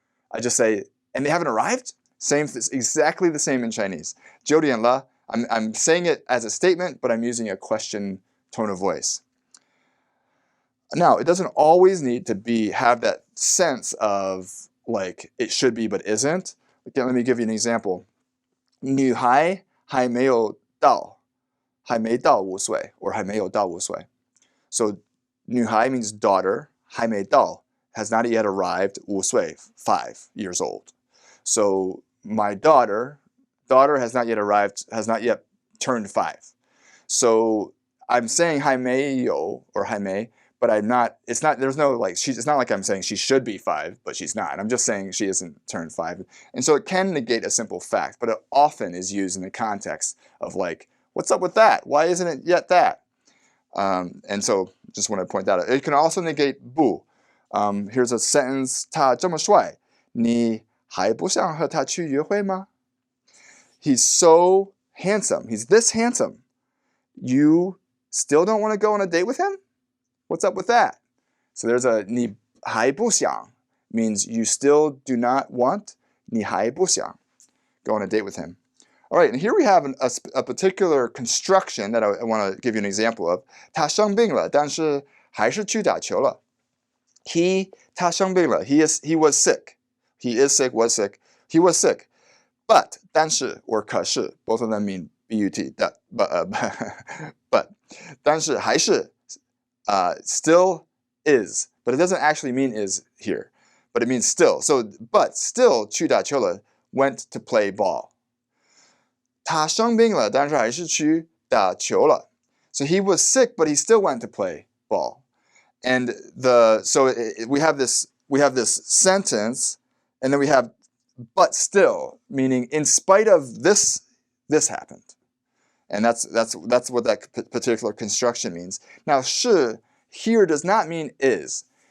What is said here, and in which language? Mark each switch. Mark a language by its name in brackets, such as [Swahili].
[English] I just say, and they haven't arrived? Exactly the same in Chinese. [Chinese] 9点了, [English] I'm saying it as a statement, but I'm using a question tone of voice. Now, it doesn't always need to have that sense of like it should be but isn't. Again, let me give you an example. [Chinese] 女孩还没有到5岁 or 还没有到5岁. [English] So 女孩 means daughter, 还没到 has not yet arrived, 5岁 5 years old. So my daughter has not yet arrived, has not yet turned 5. So I'm saying 还没有 or 还没, but it's not like I'm saying she should be 5, but she's not. I'm just saying she isn't turned 5. And so it can negate a simple fact, but it often is used in the context of like, what's up with that? Why isn't it yet that? And so just want to point that out. It can also negate 不.Here's a sentence. [Chinese] 他这么帅，你还不想和他去约会吗? [English] He's so handsome. He's this handsome. You still don't want to go on a date with him? What's up with that? So there's a 你还不想 means you still do not want 你还不想 go on a date with him. All right, and here we have a particular construction that I want to give you an example of. [Chinese] 他生病了，但是还是去打球了。他生病了. [English] He was sick. He is sick, was sick. He was sick. But 但是 or 可是 both of them mean but that but 但是还是still is, but it doesn't actually mean is here, but it means still. So but still [Chinese] 去打球了 [English] went to play ball. [Chinese] 他生病了，但是还是去打球了. [English] So he was sick, but he still went to play ball. And we have this sentence, and then we have but still, meaning in spite of this happened. And that's what that particular construction means. Now, 是 here does not mean is.